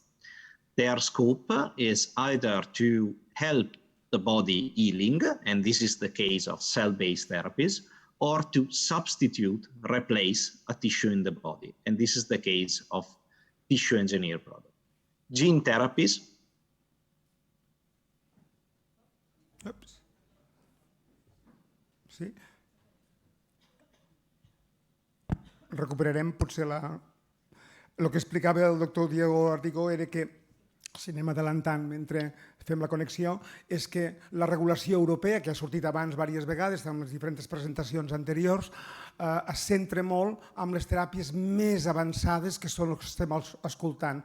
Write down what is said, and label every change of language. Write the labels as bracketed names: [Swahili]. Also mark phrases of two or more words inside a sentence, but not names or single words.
[English] Their scope is either to help the body healing, and this is the case of cell-based therapies, or to substitute, replace a tissue in the body. And this is the case of tissue engineered products. Gene therapies. Oops. [Catalan] Sí. Recuperarem potser el que explicava el doctor Diego Ardigo era que si anem adelantant mentre fem la connexió, és que la regulació europea, que ha sortit abans diverses vegades en les diferents presentacions anteriors, es centra molt en les teràpies més avançades, que són les que estem escoltant.